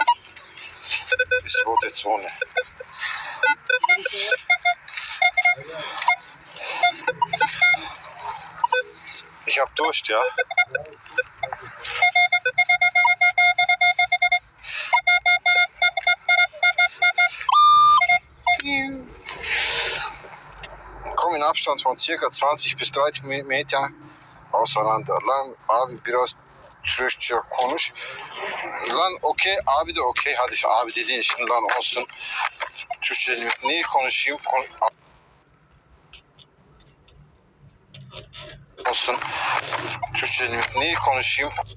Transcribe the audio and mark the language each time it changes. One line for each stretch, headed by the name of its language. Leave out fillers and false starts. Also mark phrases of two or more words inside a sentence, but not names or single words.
German: Das ist rote Zone. Ich hab Durst, ja. Komm in Abstand von ca. 20 bis 30 Meter auseinander.
Turkish: Lan abi biraz Türkçe konuş. Lan okey, abi de okey. Hadi abi dediğin için lan olsun. Türkçe neyi konuşayım? Olsun. Türkçe neyi konuşayım?